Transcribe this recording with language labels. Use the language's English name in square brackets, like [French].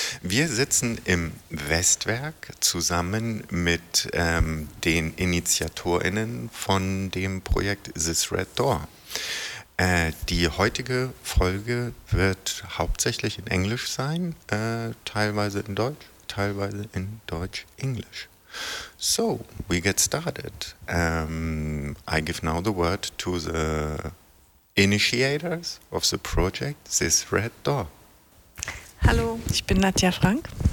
[German] Wir sitzen im Westwerk zusammen mit den InitiatorInnen von dem Projekt This Red Door. Die heutige Folge wird hauptsächlich in Englisch sein, teilweise in Deutsch, teilweise in Deutsch-Englisch. [English] So, we get started. I give now the word to the initiators of the project, This Red Door. [German] Hallo, ich bin Nadja Frank.